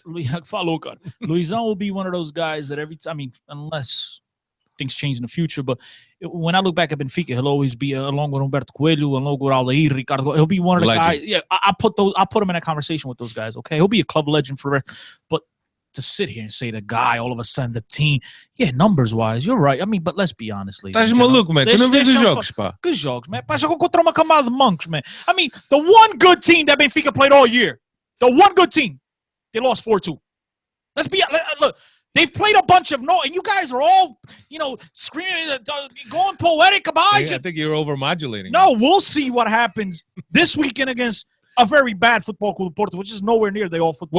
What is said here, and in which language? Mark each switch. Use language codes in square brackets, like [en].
[en] Luisao will be one of those guys that every time, I mean, unless things change in the future, but when I look back at Benfica, he'll always be along with Humberto Coelho, along with Aldair, Ricardo. He'll be one of the guys. Yeah, I'll put him in a conversation with those guys. Okay, he'll be a club legend forever. But to sit here and say the guy, all of a sudden the team, numbers wise, you're right. I mean, but let's be honest, ladies. [pt] Estás maluco, man. Tu não vês os jogos, pá. Que jogos, man? Pá, jogou contra uma camada de monks, man. [en] I mean, the one good team that Benfica played all year, the one good team, they lost 4-2. Let's be look. They've played a bunch of and you guys are all, screaming, going poetic about it. I think you're over-modulating. No, we'll see what happens this weekend against a very bad football club, Porto, which is nowhere near the all football.